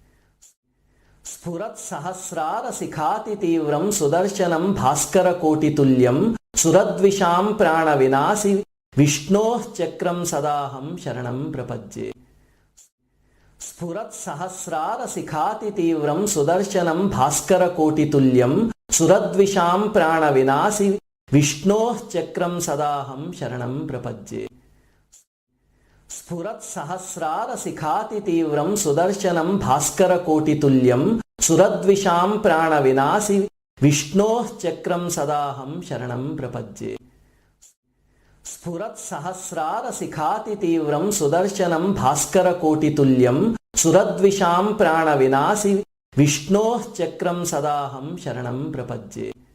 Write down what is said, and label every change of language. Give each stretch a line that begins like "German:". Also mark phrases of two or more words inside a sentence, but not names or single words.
Sanskrit: स्फुरत्सहस्रारशिखातितीव्रं सुदर्शनं भास्करकोटितुल्यं सुरद्विषां प्राणविनाशि विष्णोः चक्रं सदाहं शरणं प्रपद्ये। स्फुरत्सहस्रारशिखातितीव्रं सुदर्शनं भास्करकोटितुल्यं सुरद्विषां प्राणविनाशि विष्णोः चक्रं सदाहं शरणं प्रपद्ये। స్ఫురత్సహస్రారశిఖాతితీవ్రం సుదర్శనం భాస్కరకోటితుల్యం సురద్విషాం ప్రాణవినాశి విష్ణోః చక్రం సదాహం శరణం ప్రపద్యే. స్ఫురత్సహస్రారశిఖాతితీవ్రం సుదర్శనం భాస్కరకోటితుల్యం సురద్విషాం ప్రాణవినాశి విష్ణోః చక్రం సదాహం శరణం ప్రపద్యే.